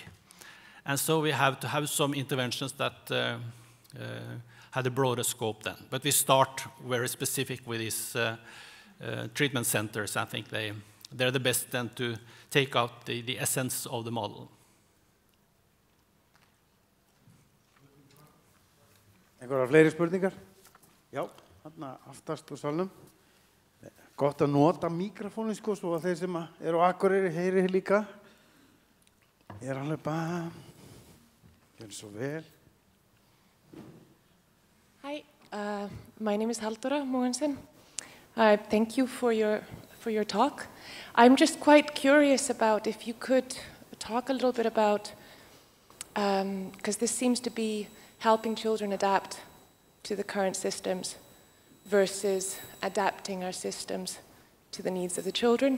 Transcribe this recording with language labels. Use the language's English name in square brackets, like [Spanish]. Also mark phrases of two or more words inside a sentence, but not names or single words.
[English] And so we have to have some interventions that had a broader scope then. But we start very specific with these treatment centers. I think they're the best then to take out the essence of the model. [Icelandic] Einhverjar fleiri spurningar? Já, þarna aftast úr salnum. Gott að nota mikrofónin sko, svo að þeir sem eru á Akureyri heyri líka. Alveg bara, gjör svo vel. [English] Hi, my name is Halldóra Mogensen. Thank you for your talk. I'm just quite curious about if you could talk a little bit about, because this seems to be helping children adapt to the current systems versus adapting our systems to the needs of the children.